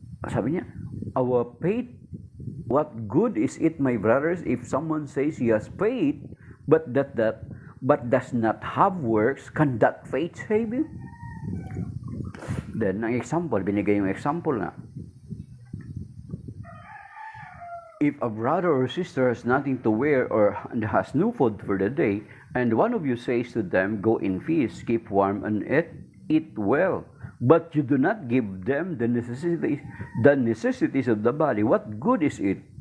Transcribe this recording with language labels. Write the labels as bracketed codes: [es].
[tl] Sabi niya, [en] our faith, what good is it, my brothers, if someone says he has faith, but does not have works, can that faith save him? [tl] Then, ang example, binigay yung example nga. [en] If a brother or sister has nothing to wear or has no food for the day, and one of you says to them, go in peace, keep warm and eat well, but you do not give them the necessities of the body, what good is it?